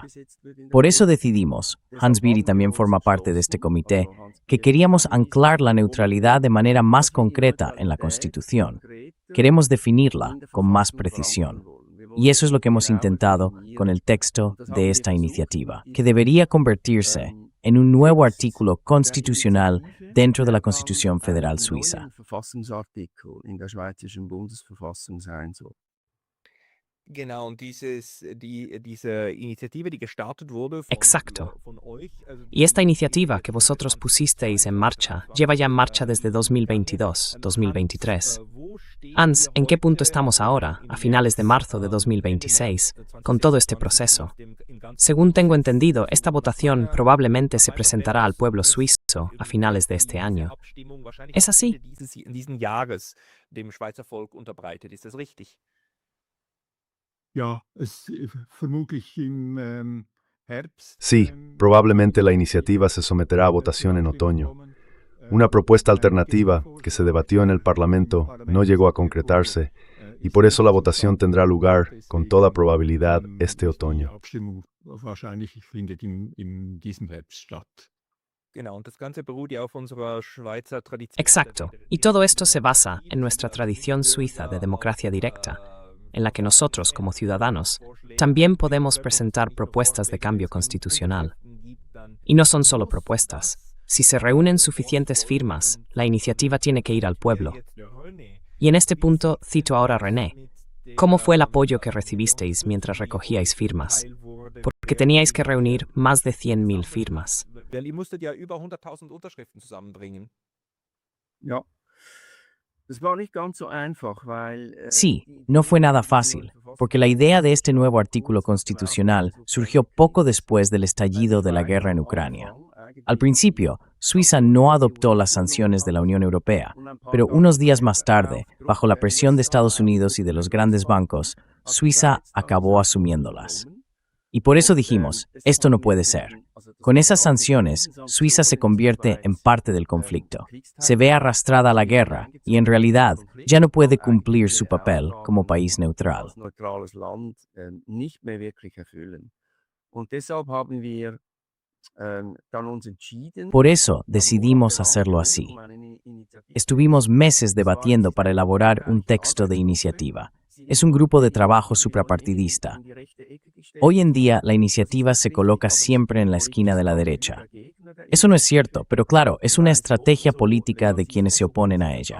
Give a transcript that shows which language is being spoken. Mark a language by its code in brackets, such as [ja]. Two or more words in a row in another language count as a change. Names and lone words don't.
[es] Por eso decidimos, Hans Bieri también forma parte de este comité, que queríamos anclar la neutralidad de manera más concreta en la Constitución. Queremos definirla con más precisión. Y eso es lo que hemos intentado con el texto de esta iniciativa, que debería convertirse en un nuevo artículo constitucional dentro de la Constitución Federal Suiza. [de] Genau, und diese Initiative, die gestartet wurde [es] Exacto. [de] von euch, also [es] Y esta iniciativa que vosotros pusisteis en marcha lleva ya en marcha desde 2022, 2023. Hans, ¿en qué punto estamos ahora, a finales de marzo de 2026, con todo este proceso? Según tengo entendido, esta votación probablemente se presentará al pueblo suizo a finales de este año. ¿Es así? [de] In diesen Jahres dem Schweizer Volk unterbreitet. Ist das richtig? Ja, vermutlich im Herbst. [es] Sí, probablemente la iniciativa se someterá a votación en otoño. Una propuesta alternativa que se debatió en el Parlamento no llegó a concretarse y por eso la votación tendrá lugar, con toda probabilidad, este otoño. [de] Abstimmung wahrscheinlich findet in diesem Herbst statt. Genau, und das Ganze beruht ja auf unserer Schweizer Tradition. [es] Exacto. Y todo esto se basa en nuestra tradición suiza de democracia directa, en la que nosotros, como ciudadanos, también podemos presentar propuestas de cambio constitucional. Y no son solo propuestas. Si se reúnen suficientes firmas, la iniciativa tiene que ir al pueblo. Y en este punto cito ahora a René. ¿Cómo fue el apoyo que recibisteis mientras recogíais firmas? Porque teníais que reunir más de 100.000 firmas. [de] Ihr musstet ja über 100.000 Unterschriften zusammenbringen. Ja, das war nicht ganz so einfach, weil [es] Sí, no fue nada fácil, porque la idea de este nuevo artículo constitucional surgió poco después del estallido de la guerra en Ucrania. Al principio, Suiza no adoptó las sanciones de la Unión Europea, pero unos días más tarde, bajo la presión de Estados Unidos y de los grandes bancos, Suiza acabó asumiéndolas. Y por eso dijimos, esto no puede ser. Con esas sanciones, Suiza se convierte en parte del conflicto. Se ve arrastrada a la guerra y en realidad ya no puede cumplir su papel como país neutral. [de] als neutrales Land nicht mehr wirklich erfüllen. Und deshalb haben wir dann uns entschieden. [es] Por eso decidimos hacerlo así. Estuvimos meses debatiendo para elaborar un texto de iniciativa. Es un grupo de trabajo suprapartidista. Hoy en día, la iniciativa se coloca siempre en la esquina de la derecha. Eso no es cierto, pero claro, es una estrategia política de quienes se oponen a ella.